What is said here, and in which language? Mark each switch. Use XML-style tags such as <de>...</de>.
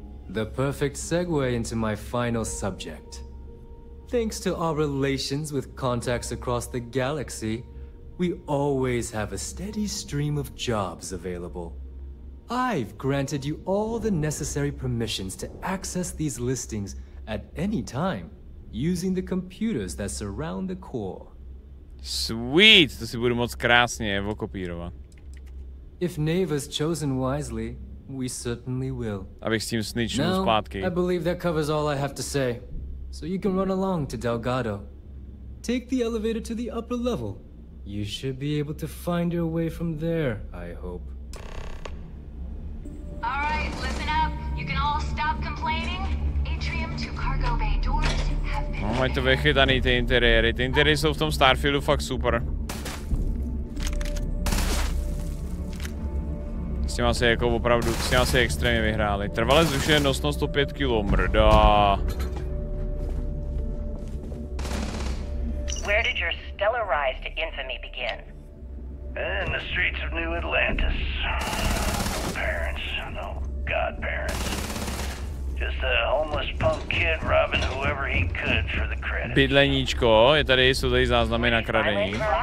<en>The perfect segue into my final subject. Thanks to our relations with contacts across the galaxy, we always have a steady stream of jobs available. I've granted you all the necessary permissions to access these listings at any time, using the computers that surround the core.</en> <cs>Sweet, to si budu moc krásně okopírovat.</cs> <en>If Neva's chosen wisely, we certainly will.</en> <cs>Abych s tím snitchnul zpátky.</cs> <en>I believe that covers all I have to say. So you can run along to Delgado. Take the elevator to the upper level. You should be able to find your way from there, I hope. All right, listen up. You can all stop complaining. Atrium to cargo bay doors have been...</en> <cs>No, mají to vychytaný ty interiéry. Ty interiéry jsou v tom Starfieldu fakt super. S tím asi jako opravdu, s tím asi extrémně vyhráli. Trvale zrušuje nosnost 105 kg, mrda.</cs> <en>Where did your stellar rise to infamy begin? In the streets of New Atlantis. No parents, no godparents. Just a homeless punk kid robbing whoever he could for the credit.</en> <cs>Bydleníčko, jsou tady záznamy na kradení.</cs>